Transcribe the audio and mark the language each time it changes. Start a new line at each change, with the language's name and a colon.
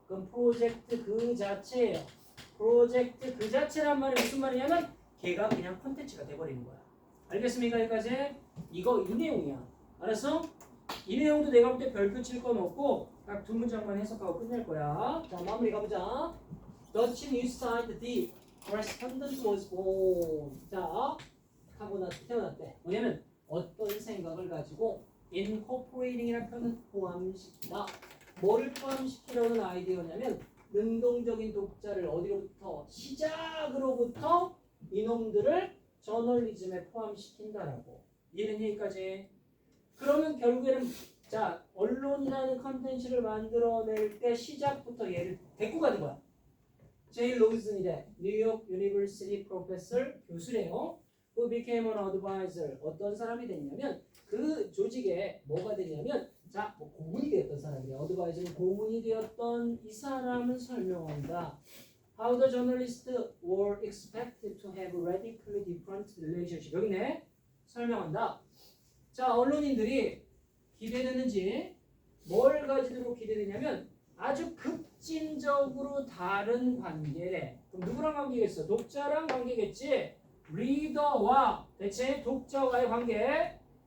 Korean: 그럼 프로젝트 그 자체예요. 프로젝트 그 자체란 말이 무슨 말이냐면 걔가 그냥 컨텐츠가 돼버리는 거야. 알겠습니까? 여기까지? 이거 이 내용이야. 알았어? 이 내용도 내가 볼 때 별표 칠 건 없고 딱 두 문장만 해석하고 끝낼 거야. 자 마무리 가보자.
English: Dutch news site the correspondent was born.
Korean: 자 하고 나서 태어났대. 뭐냐면 어떤 생각을 가지고 incorporating이라는 표현은 포함시키다. 뭐를 포함시키려는 아이디어냐면 능동적인 독자를 어디로부터 시작으로부터 이놈들을 저널리즘에 포함시킨다라고. 이해는 여기까지. 그러면 결국에는 자 언론이라는 컨텐츠를 만들어낼 때 시작부터 얘를 데리고 가는 거야. 제일 로즈니래 뉴욕 유니버시티 프로페서 교수래요.
English: who became an advisor.
Korean: 어떤 사람이 됐냐면 그 조직에 뭐가 되냐면 자 뭐 고문이 되었던 사람이래. 어드바이저는 고문이 되었던 이 사람은 설명한다.
English: How the journalists were expected to have radically different relationship.
Korean: 여기네. 설명한다. 자, 언론인들이 기대되는지 뭘 가지도록 기대되냐면 아주 급진적으로 다른 관계래. 그럼 누구랑 관계겠어? 독자랑 관계겠지. 리더와 대체 독자와의 관계.